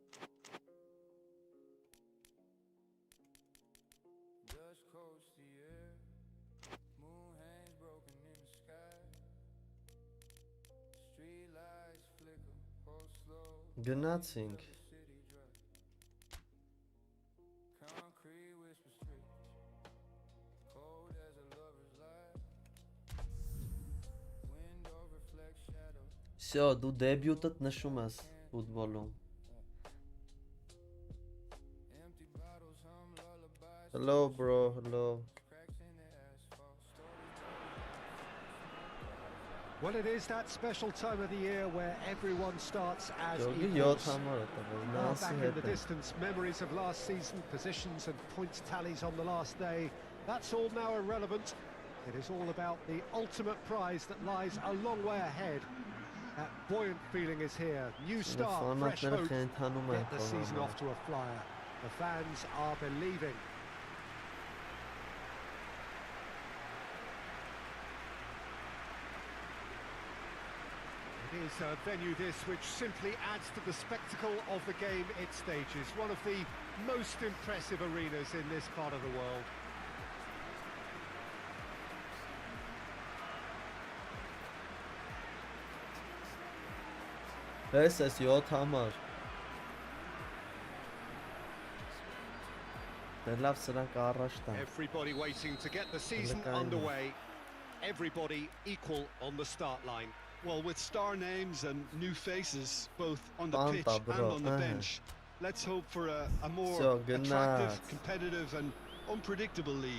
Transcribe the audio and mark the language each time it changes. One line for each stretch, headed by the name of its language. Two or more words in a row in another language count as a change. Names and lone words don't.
Armenian: Գնացինք Всё, դու դեբյուտդ նշում ես ֆուտբոլում
English: Hello bro, hello Well, it is that special time of the year where everyone starts as
Armenian: Ջոգի
English: equals.
Armenian: 7 համար է տվել
English: Back
Armenian: Նանսի
English: in
Armenian: հետ
English: the
Armenian: է
English: distance, memories of last season, positions and points tallies on the last day. That's all now irrelevant. It is all about the ultimate prize that lies a long way ahead. That buoyant feeling is here. New start, fresh
Armenian: Ֆանատները
English: hope.
Armenian: խենթանում են
English: Get the season off to a flyer. The fans are believing. It is a venue this which simply adds to the spectacle of the game it stages. One of the most impressive arenas in this part of the world.
Armenian: Ես 7 համար Լավ սրանք առաջ տան
English: Everybody waiting to get the season underway. Everybody equal on the start line. Well, with star names and new faces, both on the Fanta, pitch and bro, on the bench, let's hope for a more So, good attractive, night. competitive and unpredictable league.